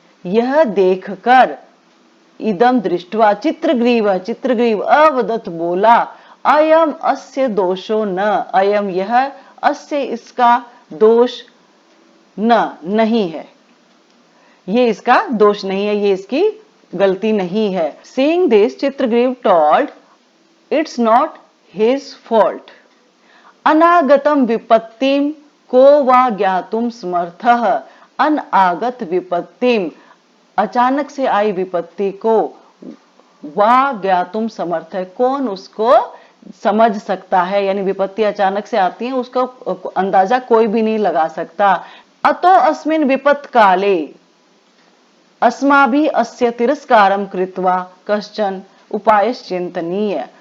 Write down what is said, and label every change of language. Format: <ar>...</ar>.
<hi>यह देखकर</hi> <sa>इदम दृष्ट्वा चित्रग्रीव अवदत्</sa> <hi>बोला</hi> <sa>अयम अस्य दोषो न। अयम</sa> <hi>यह</hi> <sa>अस्य</sa> <hi>इसका दोष न नहीं है ये इसका दोष नहीं है ये इसकी गलती नहीं है।</hi> <en>Seeing this Chitragreev told it's not his fault।</en> <sa>अनागतम विपत्तिम को वा ज्ञातुम समर्थः। अनागत विपत्तिम</sa> <hi>अचानक से आई विपत्ति को</hi> <sa>वा ज्ञातुम समर्थ</sa> <hi>है कौन उसको समझ सकता है यानी विपत्ति अचानक से आती है उसका अंदाजा कोई भी नहीं लगा सकता।</hi> <sa>अतो अस्मिन् विपत् काले अस्माभिः अस्य तिरस्कारं कृत्वा कश्चन उपायश्चिन्तनीय।</sa>